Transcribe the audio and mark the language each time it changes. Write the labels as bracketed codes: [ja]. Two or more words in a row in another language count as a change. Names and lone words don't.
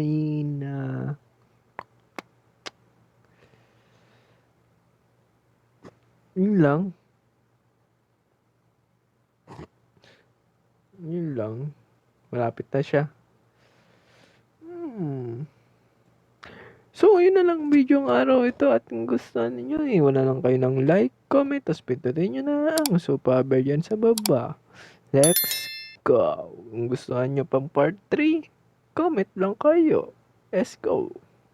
[tl] Yun lang. Malapit na siya. So, yun na lang video ng araw ito. At kung gusto ninyo, wala lang kayo ng [en] like, comment, [tl] tapos pindutin nyo na ang super dyan sa baba. [en] Let's go! [tl] Kung gusto nyo pang part 3, comment lang kayo. [en] Let's go!